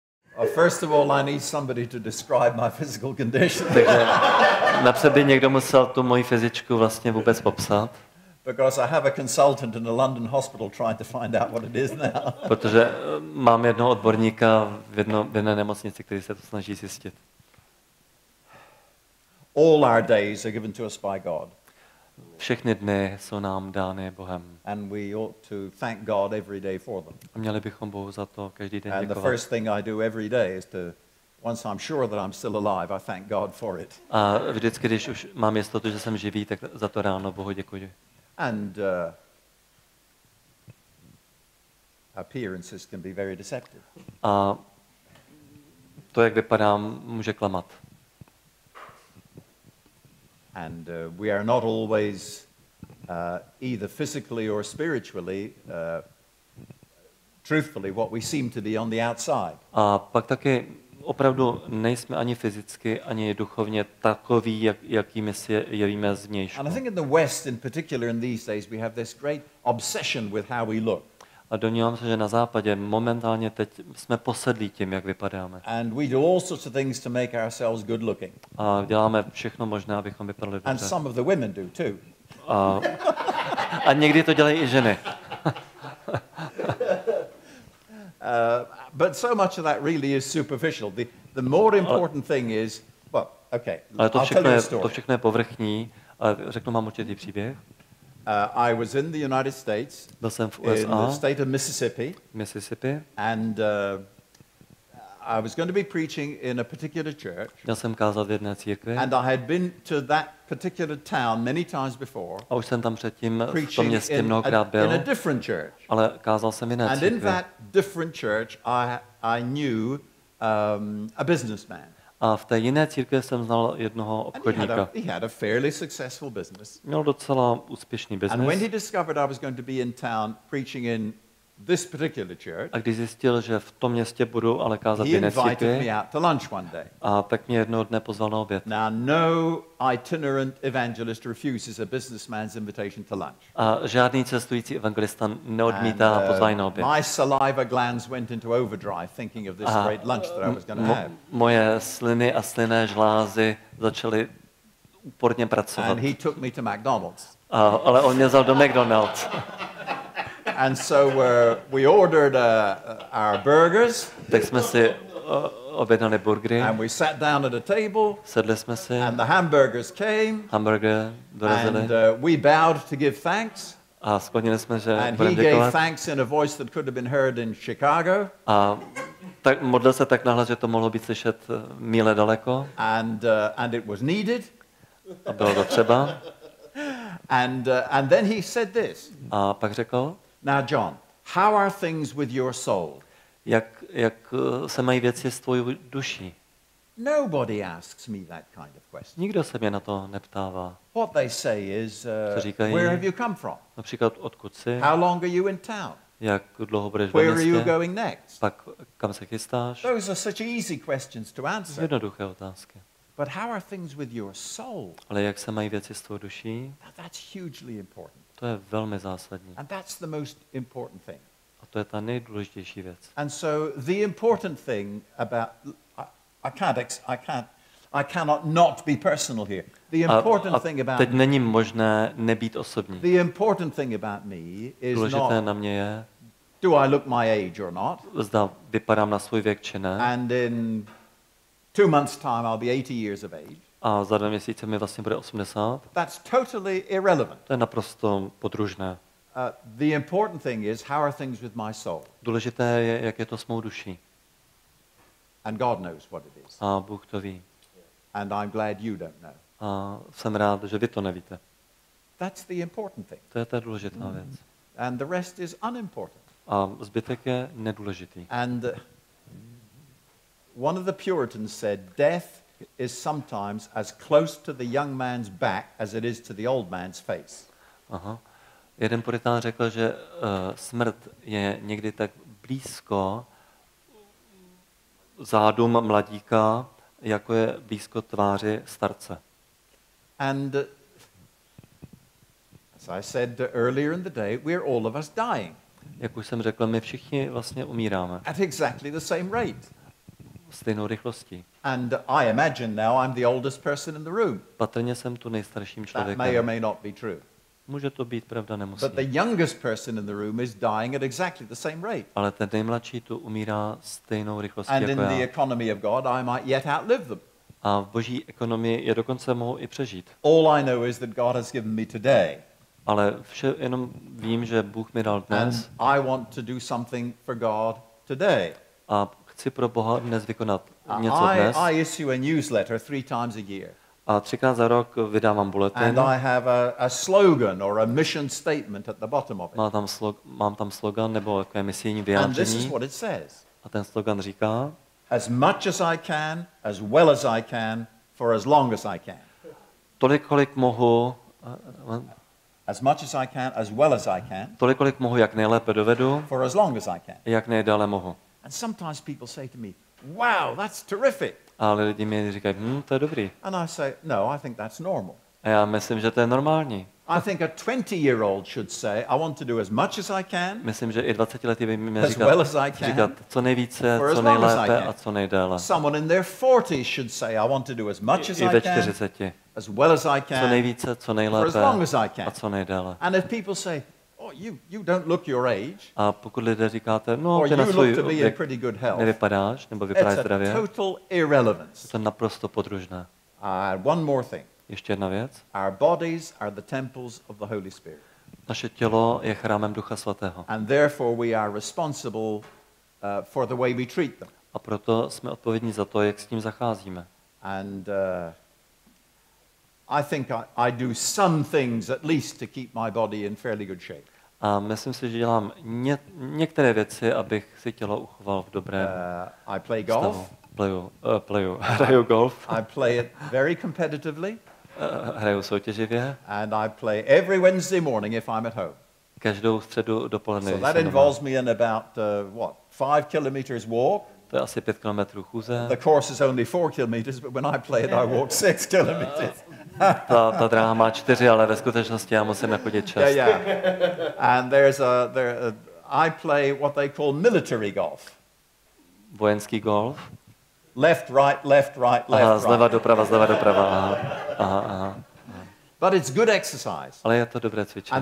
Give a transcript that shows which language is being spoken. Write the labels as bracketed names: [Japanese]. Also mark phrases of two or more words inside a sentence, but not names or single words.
[English] First of all, I need somebody to describe my physical condition. [Czech] Takže napřed by někdo musel tu moji fyzičku vlastně vůbec popsat. [English] Because I have a consultant in a London hospital trying to find out what it is now. [Czech] Protože mám jednoho odborníka v jedné nemocnici, který se to snaží zjistit. [English] All our days are given to us by God. [Czech] Všechny dny jsou nám dány Bohem. [English] And we ought to thank God every day for them. [Czech] A měli bychom Bohu za to každý den [English] And the [Czech] děkovat. [English] first thing I do every day is to, once I'm sure that I'm still alive, I thank God for it. [Czech] A vždycky, když už mám jistotu, že jsem živý, tak za to ráno Bohu děkuji. [English] And appearances can be very deceptive. [Czech] A to, jak vypadám, může klamat. [English] And we are not always either physically or spiritually, truthfully, what we seem to be on the outside. [Czech] A pak taky opravdu nejsme ani fyzicky, ani duchovně takoví, jakými si jevíme zvnějšku. [English] And I think in the West in particular in these days we have this great obsession with how we look. [Czech] A domnívám se, že na západě momentálně teď jsme posedlí tím, jak vypadáme. [English] And we do all sorts of things to make ourselves good looking. [Czech] A děláme všechno možné, abychom vypadali dobře. [English] And some of the women do too. [Czech] A někdy to dělají i ženy. [English] But so much of that really is superficial. The more important thing is, well, okay, [Czech] Ale [English] I'll tell you a [Czech] to [English] story. [Czech] všechno je povrchní, ale řeknu vám určitý příběh. [English] I was in the United States, [Czech] Byl jsem v [English] in the [Czech] USA, [English] state of Mississippi, [Czech] Mississippi. [English] and I was going to be preaching in a particular church, [Czech] Měl jsem kázat v jedné církvi [English] and I had been to that particular town many times before, [Czech] a už jsem tam předtím v tom [English] preaching [Czech] městě mnohokrát [English] in a [Czech] byl, [English] different church. [Czech] ale kázal jsem jiné [English] And in [Czech] církvi. [English] that different church, I knew a businessman. [Czech] A v té jiné církvi jsem znal jednoho [English] And [Czech] obchodníka. [English] he had a fairly successful business. [Czech] Měl docela úspěšný [English] And when he [Czech] biznis. [English] discovered I was going to be in town preaching in this particular church, [Czech] A když zjistil, že v tom městě budu ale kázat v [English] he [Czech] jiné [English] invited [Czech] církvi, [English] me out to lunch one day. [Czech] a tak mě jednoho dne pozval na oběd. [English] Now, no itinerant evangelist refuses a businessman's invitation to lunch. [Czech] A žádný cestující evangelista neodmítá pozvání na oběd. [English] My saliva glands went into overdrive thinking of this great lunch that I was going to have. [Czech] Moje sliny a slynné žlázy začaly úporně pracovat. [English] And he took me to McDonald's. [Czech] Ale on mě vzal do McDonald's. [English] And so we ordered our burgers. [Czech] Tak jsme si objednali burgery, [English] And we sat down at a table. [Czech] sedli jsme si, [English] And the hamburgers came. [Czech] hamburger dorazili [English] And we bowed to give thanks. [Czech] a sklonili jsme, že [English] And he [Czech] budeme [English] gave [Czech] děkovat. [English] thanks in a voice that could have been heard in Chicago. [Czech] A tak modlil se tak nahlas, že to mohlo být slyšet míle daleko [English] And it was needed. [Czech] a bylo to třeba. [English] And then he said this. [Czech] A pak řekl, [English] Now, John, how are things with your soul? [Czech] jak se mají věci s tvojí duší. [English] Nobody asks me that kind of question. [Czech] Nikdo se mě na to neptává. [English] What they say is, [Czech] Co říkají? [English] where have you come from? [Czech] Například odkud jsi, [English] How long are you in town? [Czech] jak dlouho budeš ve [English] Where are you [Czech] městě, [English] going next? [Czech] pak kam se chystáš. [English] Those are such easy questions to answer. [Czech] Jednoduché otázky. [English] But how are things with your soul? [Czech] Ale jak se mají věci s tvou duší, [English] Now, that's hugely important. [Czech] to je velmi zásadní. [English] And that's the most important thing. [Czech] A to je ta nejdůležitější věc. [English] And so the important thing about I cannot not be personal here. The important thing about [Czech] teď není možné nebýt osobní. [English] the important thing about me is [Czech] Důležité [English] not [Czech] na mě je, [English] do I look my age or not? [Czech] zda vypadám na svůj věk či ne. [English] And in 2 months' time I'll be 80 years of age. [Czech] A za 2 měsíce mi vlastně bude 80. [English] That's totally irrelevant. [Czech] To je naprosto podružné. [English] The important thing is how are things with my soul? [Czech] Důležité je, jak je to s mou duší. [English] And God knows what it is. [Czech] A Bůh to ví. [English] And I'm glad you don't know. [Czech] A jsem rád, že vy to nevíte. [English] That's the important thing. [Czech] To je ta důležitá věc. [English] And the rest is unimportant. [Czech] A zbytek je nedůležitý. [English] And one of the Puritans said, death is sometimes as close to the young man's back as it is to the old man's face. [Czech] Aha. Jeden puritán řekl, že smrt je někdy tak blízko zádům mladíka, jako je blízko tváři starce. [English] And as I said earlier in the day, we're all of us dying [Czech] Jak už jsem řekl, my všichni vlastně umíráme. [English] at exactly the same rate. [Czech] stejnou rychlostí. [English] And I imagine now I'm the oldest person in the room. [Czech] Patrně jsem tu nejstarším [English] That may or [Czech] člověkem. [English] may not be true. [Czech] Může to být pravda, nemusí. [English] But the youngest person in the room is dying at exactly the same rate. [Czech] Ale ten nejmladší tu umírá stejnou rychlostí [English] And in [Czech] jako [English] the [Czech] já. [English] economy of God, I might yet outlive them. [Czech] A v boží ekonomii je dokonce mohou i přežít. [English] All I know is that God has given me today. [Czech] Ale jenom vím, že Bůh mi dal [English] And [Czech] dnes [English] I want to do something for God today. [Czech] a chci pro Boha dnes vykonat něco dnes. [English] I issue a newsletter 3 times a year. [Czech] A 3krát za rok vydávám [English] And [Czech] bulletin. [English] I have a slogan or a mission statement at the bottom of it. [Czech] Mám tam slogan nebo takové misijní [English] And this is [Czech] vyjádření. [English] what it says. [Czech] A ten slogan říká, [English] As much as I can, as well as I can, for as long as I can. [Czech] tolik, kolik mohu, [English] As much as I can, as well as I can, [Czech] tolik, kolik mohu, jak nejlépe dovedu, [English] for as long as I can. [Czech] jak nejdále mohu. [English] And sometimes people say to me, wow, that's terrific. [Czech] Ale lidi mi říkají, to je dobrý. [English] And I say, no, I think that's normal. [Czech] A já myslím, že to je normální. [English] I think a 20-year-old should say, I want to do as much as I can, [Czech] Myslím, že i 20letý by měl [English] as well as I [Czech] říkat [English] can, [Czech] co nejvíce, [English] for as [Czech] co [English] long as I [Czech] nejlépe [English] can. [Czech] a co nejdéle. [English] Someone in their 40s should say, I want to do as much as I I [Czech] ve [English] can, [Czech] 40. [English] as well as I [Czech] Co [English] can, [Czech] nejvíce, co [English] for as [Czech] nejlépe [English] long as I [Czech] a [English] can. [Czech] co nejdéle. [English] And if people say, oh, you don't look your age, [Czech] A pokud lidé říkáte, no, [English] or [Czech] ty na [English] you [Czech] svůj [English] look to be in [Czech] věk [English] pretty good health, [Czech] nevypadáš, nebo vypadáš [English] it's a [Czech] zdravě, [English] total irrelevance. [Czech] to je naprosto podružné. [English] One more thing. [Czech] Ještě jedna věc. [English] Our bodies are the temples of the Holy Spirit. [Czech] Naše tělo je chrámem Ducha Svatého. [English] And therefore we are responsible for the way we treat them. [Czech] A proto jsme odpovědní za to, jak s tím zacházíme. [English] And I think I do some things at least to keep my body in fairly good shape. [Czech] A myslím si, že dělám některé věci, abych si tělo uchoval v dobrém [English] I play [Czech] stavu. [English] golf. [Czech] Hraju golf, [English] I play it very competitively, [Czech] hraju soutěživě. [English] and I play every Wednesday morning if I'm at home. [Czech] Každou středu dopoledne. [English] So [Czech] když [English] that [Czech] jsem doma. [English] involves me in about 5 kilometers walk. [Czech] To je asi 5 kilometrů chůze. [English] The course is only 4 kilometers, but when I play it, I walk 6 kilometers. [Czech] Ta dráha má 4, ale ve skutečnosti já musím chodit 6. [English] Yeah. And I play what they call military golf. [Czech] Vojenský golf. [English] Left, right, left, right, [Czech] Aha, [English] left, [Czech] zleva [English] right. [Czech] doprava, zleva doprava. Aha. [English] But it's good exercise. [Czech] Ale je to dobré cvičení.